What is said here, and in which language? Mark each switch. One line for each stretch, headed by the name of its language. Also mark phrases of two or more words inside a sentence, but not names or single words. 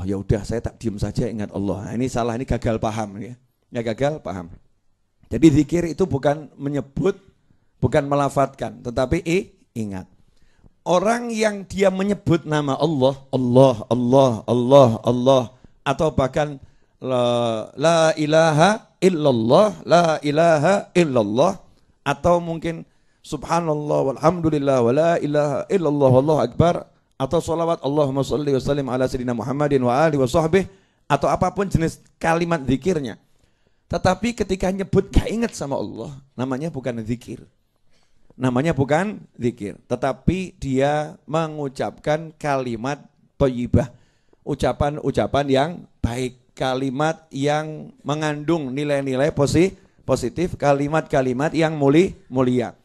Indonesian: Ya udah, saya tak diem saja ingat Allah. Nah, ini salah, ini gagal paham ya. Ya gagal paham. Jadi zikir itu bukan menyebut, bukan melafatkan, tetapi ingat. Orang yang dia menyebut nama Allah, Allah, Allah, Allah, Allah, atau bahkan
Arabic: لا إله إلا الله, لا إله إلا الله,
Indonesian: atau mungkin
Arabic: سبحان الله والحمد لله ولا إله إلا الله والله أكبر,
Indonesian: atau salawat
Arabic: اللهم صل وسلم على سيدنا محمد وعلى آله وصحبه,
Indonesian: atau apapun jenis kalimat zikirnya. Tetapi ketika nyebut gak ingat sama Allah, namanya bukan zikir. Namanya bukan zikir, tetapi dia mengucapkan kalimat thayyibah, ucapan-ucapan yang baik, kalimat yang mengandung nilai-nilai positif, kalimat-kalimat yang mulia.